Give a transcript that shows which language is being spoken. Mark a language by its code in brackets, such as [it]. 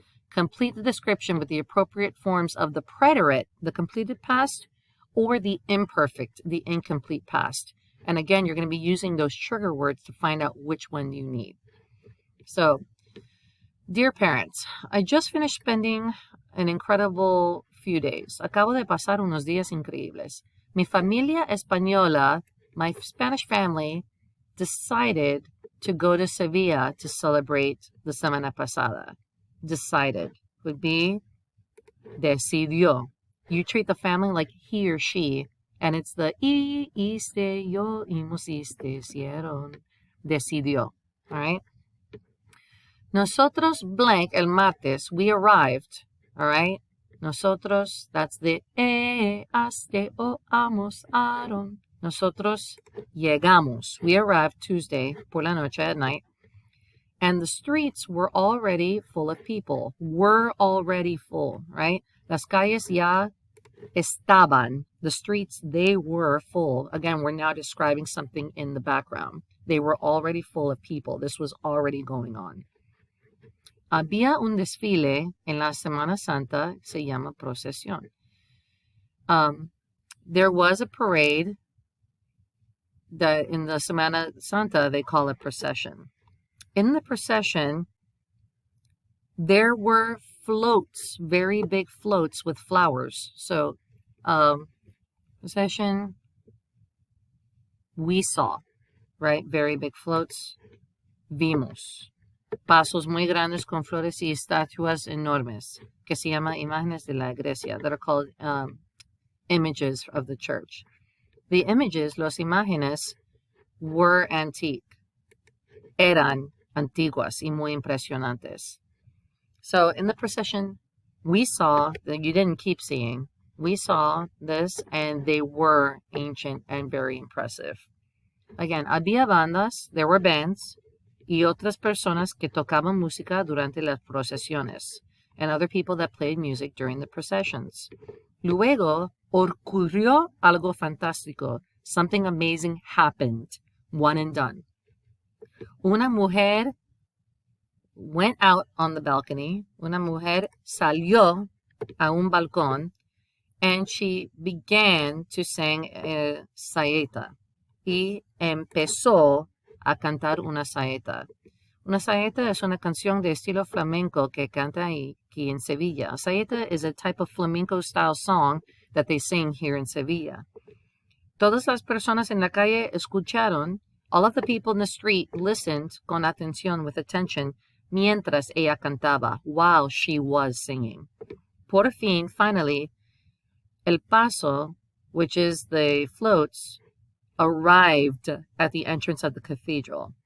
[en] Complete the description with the appropriate forms of the preterite, the completed past, or the imperfect, the incomplete past. And again, you're going to be using those trigger words to find out which one you need. So, dear parents, I just finished spending an incredible few days. [es] Acabo de pasar unos días increíbles. Mi familia española, [en] my Spanish family, decided to go to Sevilla to celebrate the [es] semana pasada. [en] Decided would be decidió. You treat the family like he or she, and it's the hiciste, yo, himos, hicieron, decidió. All right? [es] Nosotros blank el martes, [en] we arrived, all right? Nosotros, that's the haste o almorzaron. [es] Nosotros llegamos. [en] We arrived Tuesday [es] por la noche [en] at night. And the streets were already full of people. Were already full, right? [es] Las calles ya estaban. [en] The streets, they were full. Again, we're now describing something in the background. They were already full of people. This was already going on. [es] Había un desfile en la Semana Santa, se llama procesión. [en] There was a parade that in the Semana Santa, they call it procession. In the procession, there were floats, very big floats with flowers. So, procession, we saw, right? [es] Very big floats, vimos. Pasos muy grandes con flores y estatuas enormes, que se llama imágenes de la iglesia, [en] that are called images of the church. The images, [es] los imágenes, [en] were antique. [es] Eran antiguas y muy impresionantes. [en] So in the procession, we saw, that you didn't keep seeing, we saw this, and they were ancient and very impressive. Again, [es] había bandas, [en] there were bands, [es] y otras personas que tocaban música durante las procesiones, [en] and other people that played music during the processions. [es] Luego ocurrió algo fantástico. [en] Something amazing happened. One and done. [es] Una mujer [en] went out on the balcony. [es] Una mujer salió a un balcón, [en] and she began to sing a saeta. [es] Y empezó a cantar una saeta. Una saeta es una canción de estilo flamenco que canta aquí en Sevilla. [en] A saeta is a type of flamenco-style song that they sing here in Sevilla. [es] Todas las personas en la calle escucharon. [en] All of the people in the street listened [es] con atención, [en] with attention, [es] mientras ella cantaba, [en] while she was singing. [es] Por fin, [en] finally, [es] el paso, [en] which is the floats, arrived at the entrance of the cathedral.